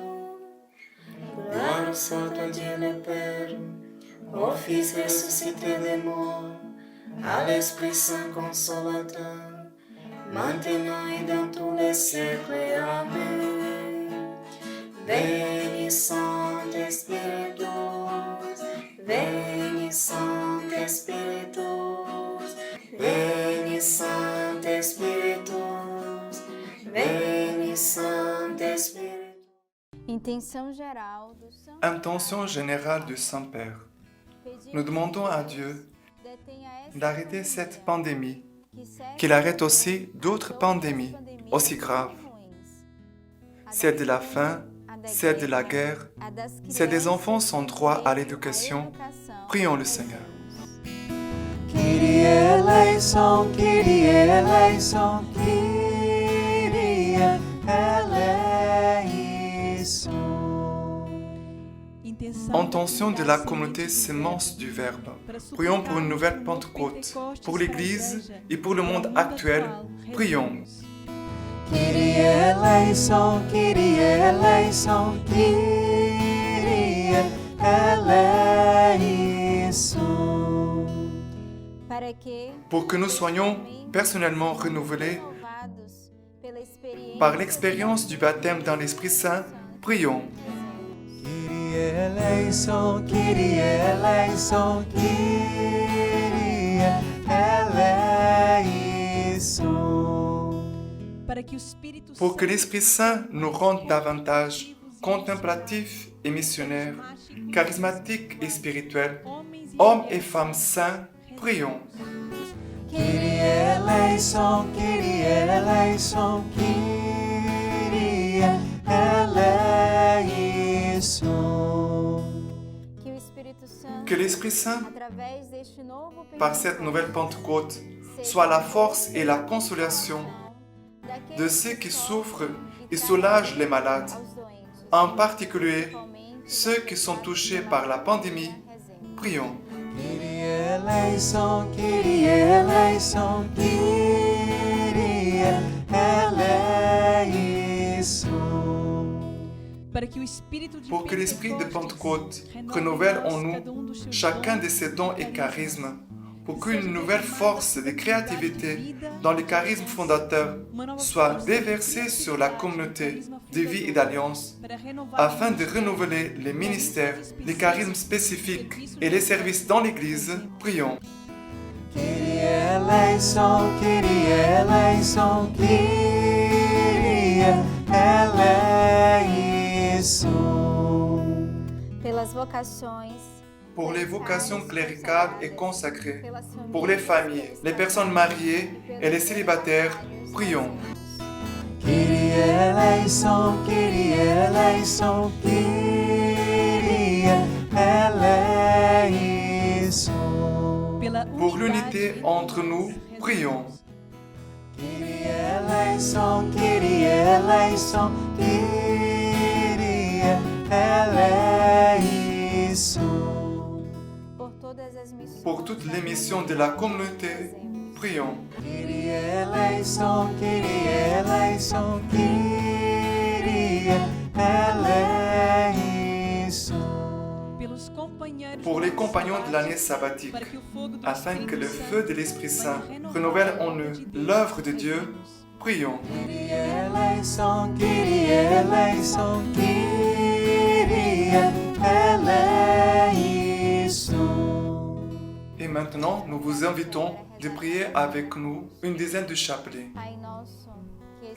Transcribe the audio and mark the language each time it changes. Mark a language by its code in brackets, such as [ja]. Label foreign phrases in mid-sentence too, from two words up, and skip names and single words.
[fr] Gloire soit à Dieu le Père, au Fils ressuscité des morts, à l'Esprit Saint consolateur, maintenant et dans tous les siècles. Amen. Béni Saint-Espíritu, [la] Veni Sancte Spiritus, Veni Sancte Spiritus, Veni Sancte Spiritus. [pt] Intenção geral do Santo [fr] Intention générale du Saint-Père. Nous demandons à Dieu d'arrêter cette pandémie, qu'il arrête aussi d'autres pandémies aussi graves. Celle de la faim, celle de la guerre, celle des enfants sans droit à l'éducation. Prions le Seigneur. [el] Κύριε ελέησον, Κύριε ελέησον, Κύριε ελέησον. [fr] Intention de la communauté Sémence du Verbe. Prions pour une nouvelle Pentecôte, pour l'Église et pour le monde actuel. Prions. [el] Κύριε ελέησον, Κύριε ελέησον, Κύριε ελέησον. [pt] para que [fr] Pour que nous soyons personnellement renouvelés [pt] renovados pela experiência [fr] par l'expérience du baptême dans l'Esprit Saint, prions. [el] Κύριε ελέησον, Κύριε ελέησον, Κύριε ελέησον. [fr] Pour que l'Esprit Saint nous rende davantage contemplatifs et missionnaires, charismatiques et spirituels, hommes et femmes saints, prions. [el] Κύριε ελέησον, Κύριε ελέησον, Κύριε ελέησον. [pt] que o Espírito Santo, [fr] Que l'Esprit Saint, [pt] através deste novo [fr] par cette nouvelle Pentecôte, soit la force et la consolation [pt] daqueles [fr] de ceux qui souffrent et soulagent les malades, [pt] aos doentes, [fr] en particulier [pt] principalmente [fr] ceux qui sont touchés par la pandémie. Prions. [el] Κύριε ελέησον, Κύριε ελέησον, Κύριε ελέησον. [fr] Pour que l'Esprit de Pentecôte renouvelle en nous chacun de ses dons et charismes, pour qu'une nouvelle force de créativité dans le charisme fondateur soit déversée sur la communauté de vie et d'alliance, afin de renouveler les ministères, les charismes spécifiques et les services dans l'Église, prions. [el] Κύριε ελέησον, Κύριε ελέησον, Κύριε ελέησον. [pt] pelas vocações, [fr] Pour les vocations cléricales et consacrées, [pt] pelas famílias, [fr] pour les familles, les personnes mariées et les célibataires, prions. [el] Κύριε ελέησον, Κύριε ελέησον, Κύριε ελέησον. [fr] Pour l'unité entre nous, prions. [el] Κύριε ελέησον, Κύριε ελέησον, Κύριε ελέησον. [pt] por todas as missões, [fr] Pour toutes les missions de la communauté, prions. [el] Κύριε ελέησον, Κύριε ελέησον, Κύριε ελέησον. [fr] Pour les compagnons de l'année sabbatique, afin que le feu de l'Esprit Saint renouvelle en eux l'œuvre de Dieu, prions. [el] Κύριε ελέησον, Κύριε ελέησον, Κύριε ελέησον. [fr] Et maintenant, nous vous invitons de prier avec nous une dizaine de chapelets. [pt] Pai nosso, que